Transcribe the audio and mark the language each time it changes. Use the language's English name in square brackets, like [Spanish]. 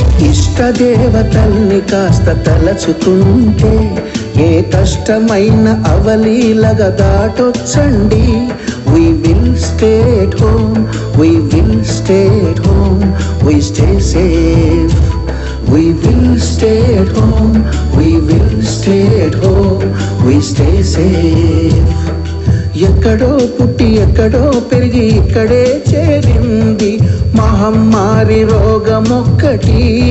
[Telugu] ఇష్టదేవతల్ని కాస్త తలచుకుంటే ఏ కష్టమైన అవలీలగా దాటొచ్చండి. [English] We will stay at home, we will stay at home, we stay safe. We will stay at home, we will stay at home, we stay safe. [Telugu] ఎక్కడో పుట్టి ఎక్కడో పెరిగి ఇక్కడే చేరింది మహమ్మారి రోగమొక్కటి.